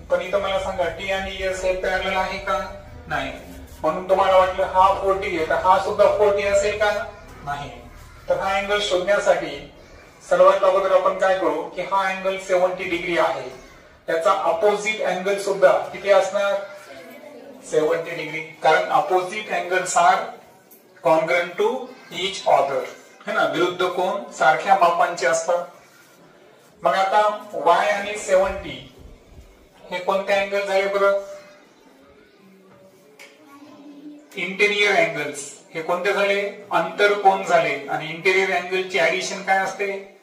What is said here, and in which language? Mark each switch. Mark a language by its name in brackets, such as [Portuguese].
[Marathi] पण इथं मला सांगा, टी आणि एस हे पॅरलल आहे का? नाही. म्हणून तुम्हाला वाटलं हा 40 आहे तर हा सुद्धा 40 असेल का? नाही. तर हा अँगल शोधण्यासाठी सर्वात अगोदर आपण काय करू की हा अँगल 70 डिग्री आहे, त्याचा अपोजिट अँगल सुद्धा किती असणार? 70 डिग्री. [English] कारण opposite angles are congruent to each other, [Hindi] है ना. [Marathi] विरुद्ध कोन सारख्या मापांचे असतात. मग आता y आणि 70 हे कोणते अँगल झाले बरं? Interior angles. हे कोणते झाले? अंतर कोन झाले. आणि इंटेरियर अँगलची ऍडिशन काय असते?